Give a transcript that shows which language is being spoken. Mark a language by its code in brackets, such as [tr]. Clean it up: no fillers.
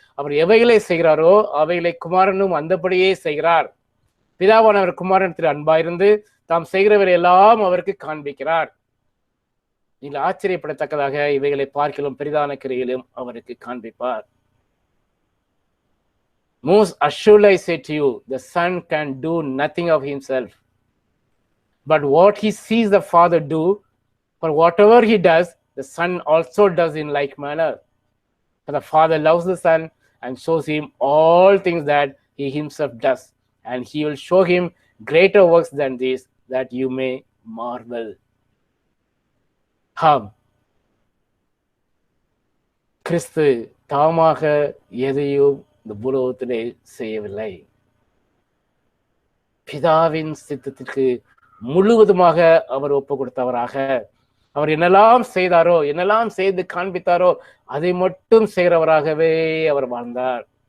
[ta] அவர் எவைகளை செய்கிறாரோ அவைகளை குமாரனும் அந்தபடியே செய்கிறார். பிதாவானவர் குமாரனத்தில் அன்பாயிருந்து தாம் செய்கிறவரை எல்லாம் அவருக்கு காண்பிக்கிறார். நீங்கள் ஆச்சரியப்படத்தக்கதாக இவைகளை பார்க்கலாம் பெரிதான கிரையிலும் அவருக்கு காண்பிப்பார். [en] Most assuredly I say to you, the Son can do nothing of himself, but what he sees the Father do, for whatever he does, the Son also does in like manner. For the Father loves the Son and shows him all things that he himself does, and he will show him greater works than these, that you may marvel. [ta] கிறிஸ்து தாமாக எதையும் இந்த பூலோகத்திலே செய்யவில்லை. பிதாவின் சித்தத்திற்கு முழுவதுமாக அவர் ஒப்பு கொடுத்தவராக அவர் என்னெல்லாம் செய்தாரோ, என்னெல்லாம் செய்து காண்பித்தாரோ அதை மட்டும் செய்கிறவராகவே அவர் வாழ்ந்தார்.